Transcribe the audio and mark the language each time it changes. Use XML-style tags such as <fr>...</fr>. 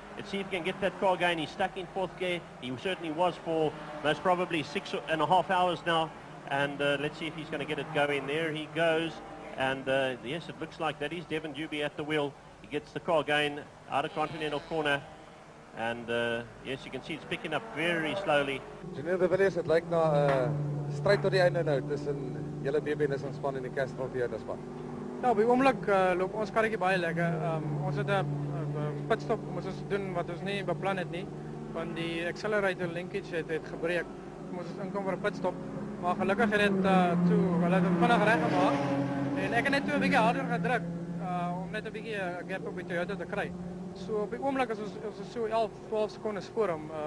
<en>Let's see if he can get that car going. He's stuck in fourth gear. He certainly was for most probably 6.5 hours now, and let's see if he's going to get it going. There he goes, and yes, it looks like that is Devin Dewby at the wheel. He gets the car going out of Continental Corner, and yes, you can see it's picking up very slowly.</en> <af>Janelle de Villiers, het lijkt na strijd tot die einde nou tussen julle BB Nissan span en die Castrol Toyota span. Ja, op die oomblik loop ons karretjie baie lekker. Ons het 'n pitstop moes ons doen wat ons nie beplan het nie, want die accelerator linkage het gebreek. Moes ons inkom vir 'n pitstop, maar gelukkig het dit hulle het vinnig reg gemaak. En ek het net 'n bietjie harder gedruk om net 'n bietjie gap op die Toyota te kry. So op die oomblik is ons so 11-12 sekondes voor hom.</af>